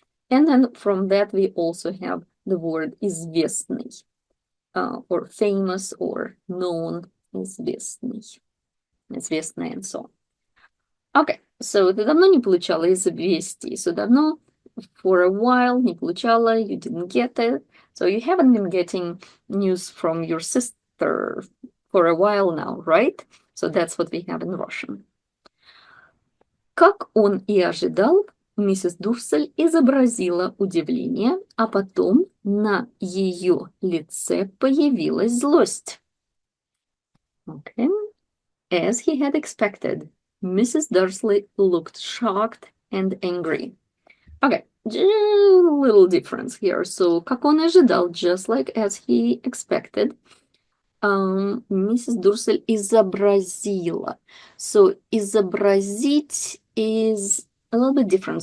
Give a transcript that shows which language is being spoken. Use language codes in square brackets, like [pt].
[en] And then from that we also have the word известный, or famous or known, известный, известный, and so on. [ru] Okay, so ты давно не получала известий. [en] So давно, for a while, [ru] не получала, [en] you didn't get it. So you haven't been getting news from your sister for a while now, right? So that's what we have in Russian. [ru] Как он и ожидал, миссис Дурсель изобразила удивление, а потом на ее лице появилась злость. [en] Okay. As he had expected, Mrs. Dursley looked shocked and angry. Okay, a little difference here. So, [ru] как он ожидал, [en] just like as he expected, Mrs. Dursley изобразила. So, изобразить is a little bit different.